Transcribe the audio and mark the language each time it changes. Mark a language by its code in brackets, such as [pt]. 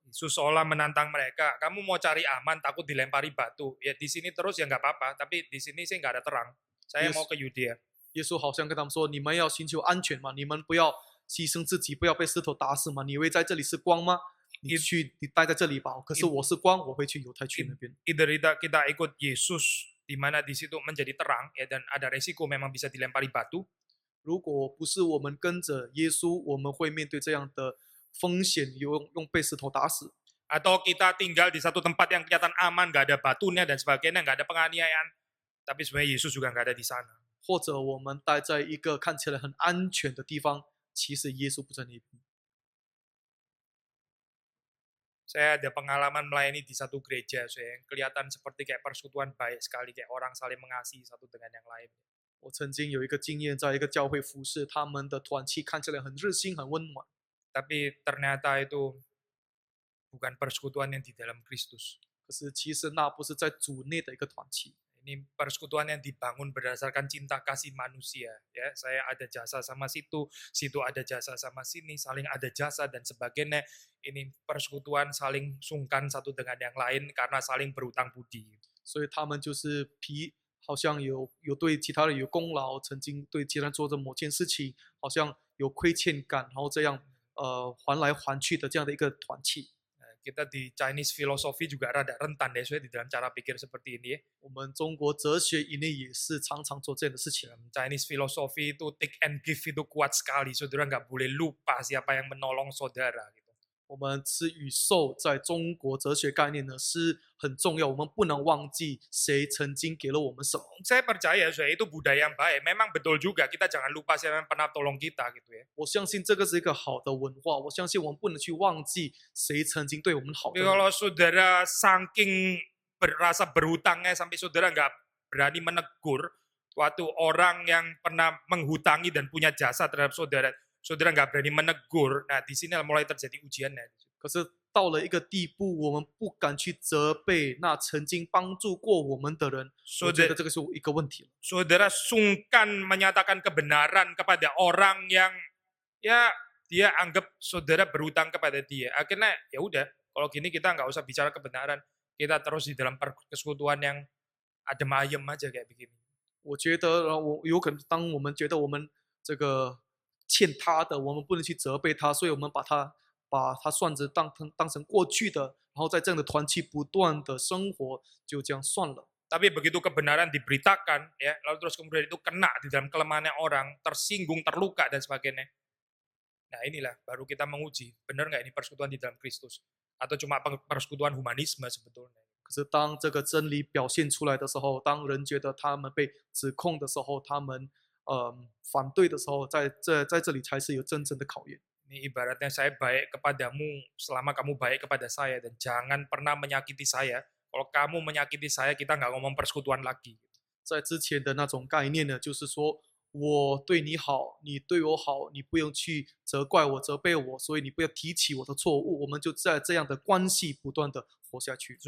[id] Yesus seolah menantang mereka, kamu mau cari aman takut dilempari batu. Ya di sini terus ya nggak apa-apa, tapi di sini sih nggak ada terang. Saya [en] Yes. [id] mau ke Yudea. [zh] 耶稣好像跟他们说：“你们要寻求安全吗？你们不要牺牲自己，不要被石头打死吗？你以为在这里是光吗？你待在这里吧。可是我是光，我会去犹太去那边。 [en] Either [id] kita ikut Yesus, di mana di situ menjadi terang, ya dan ada resiko memang bisa dilempari batu. [zh] 如果不是我们跟着耶稣，我们会面对这样的风险，用被石头打死。 [id] Atau kita tinggal di satu tempat yang kelihatan aman, nggak ada batunya dan sebagainya, nggak ada penganiayaan. Tapi sebenarnya Yesus juga nggak ada di sana. [zh] 或者我们待在一个看起来很安全的地方，其实耶稣不在那边。 [id] Saya ada pengalaman melayani di satu gereja, saya kelihatan seperti kayak persekutuan baik sekali, kayak orang saling mengasihi satu dengan yang lain. [zh] 我曾经有一个经验，在一个教会服侍，他们的团契看起来很热心、很温暖， [id] Tapi ternyata itu bukan persekutuan yang di dalam Kristus. [zh] 可是其实那不是在主内的一个团契。 [id] Ini persekutuan yang dibangun berdasarkan cinta kasih manusia. Ya, saya ada jasa sama situ, situ ada jasa sama sini, saling ada jasa dan sebagainya. Ini persekutuan saling sungkan satu dengan yang lain karena saling berutang budi. [zh] 所以他们就是好像有对其他人有功劳，曾经对其他人做着某件事情，好像有亏欠感，然后这样还来还去的这样的一个团契。 [id] Kita di Chinese philosophy juga rada rentan deh, di dalam cara pikir seperti ini ya. [zh] 我们中国哲学以内也是常常做这样的事情。 [id] Dalam Chinese philosophy itu [en] take and give [id] itu kuat sekali. Saudara nggak boleh lupa siapa yang menolong saudara. Gitu. [zh] 我们吃与受在中国哲学概念呢是很重要，我们不能忘记谁曾经给了我们什么。 [id] Saya percaya itu budaya yang baik. Memang betul juga kita jangan lupa siapa yang pernah tolong kita gitu ya. [zh] 我相信这个是一个好的文化，我相信我们不能去忘记谁曾经对我们好的 [id] Tapi。 kalau saudara saking berasa berhutangnya sampai saudara nggak berani menegur suatu orang yang pernah menghutangi dan punya jasa terhadap saudara, saudara nggak berani menegur, nah di sini mulai terjadi ujiannya. [zh] 可是到了一个地步，我们不敢去责备那曾经帮助过我们的人，我觉 [id] Saudara, [zh] 得这个是一个问题了。 [id] saudara sungkan menyatakan kebenaran kepada orang yang ya dia anggap saudara berutang kepada dia. Akhirnya ya udah, kalau gini kita nggak usah bicara kebenaran, kita terus di dalam persekutuan yang adem ayem aja kayak begini. [zh] 我觉得，我有可能当我们觉得我们这个欠他的，我们不能去责备他，所以我们把他算着当成过去的，然后在这样的团契不断的生活，就这样算了。 [id] Tapi begitu kebenaran diberitakan, ya, lalu terus kemudian itu kena di dalam kelemahannya orang, tersinggung, terluka dan sebagainya. Nah inilah baru kita menguji, benar nggak ini persekutuan di dalam Kristus, atau cuma persekutuan humanisme sebetulnya. [zh] 可是当这个真理表现出来的时候，当人觉得他们被指控的时候，他们反对的时候，在这里才是有真正的考验。 [id] Ini ibaratnya saya baik kepadamu selama kamu baik kepada saya dan jangan pernah menyakiti saya. Kalau kamu menyakiti saya, kita nggak ngomong persekutuan lagi. [zh] 在之前的那种概念呢，就是说我对你好，你对我好，你不用去责怪我、责备我，所以你不要提起我的错误，我们就在这样的关系不断的活下去。